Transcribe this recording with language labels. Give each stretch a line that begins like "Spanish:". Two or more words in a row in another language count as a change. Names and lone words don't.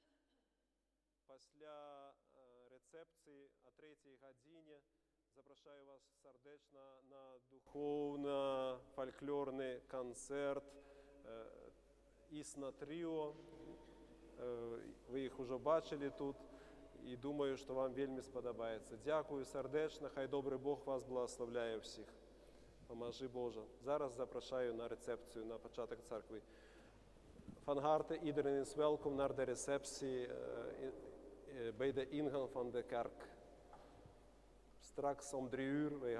Ukrainian: Після рецепції о 3-й годині запрошую вас сердечно на духовно-фольклорний концерт «Існа Тріо». Ви їх вже бачили тут і думаю, що вам вельми сподобається. Дякую сердечно, хай добрий Бог вас благословляє всіх. Поможи Боже. Зараз запрошую на рецепцію, на початок церкви.
Dutch: Van harte, iedereen is welkom naar de receptie bij de ingang van de kerk. Straks om 3 uur.